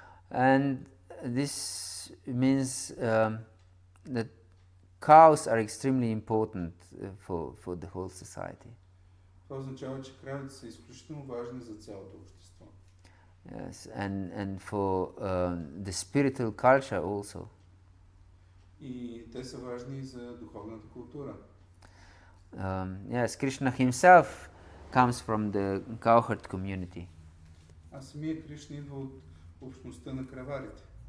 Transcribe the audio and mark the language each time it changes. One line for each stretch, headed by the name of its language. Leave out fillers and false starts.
English: And this means that cows are extremely important for the whole society.
Bulgarian: Това означава, че кравите са изключително важни за цялото общество.
English: Yes, and for the spiritual culture also.
Bulgarian: И те са важни за духовната култура.
English: Yes, Krishna himself comes from the cowherd community.
Bulgarian: А самия Кришна идва от общността на краварите.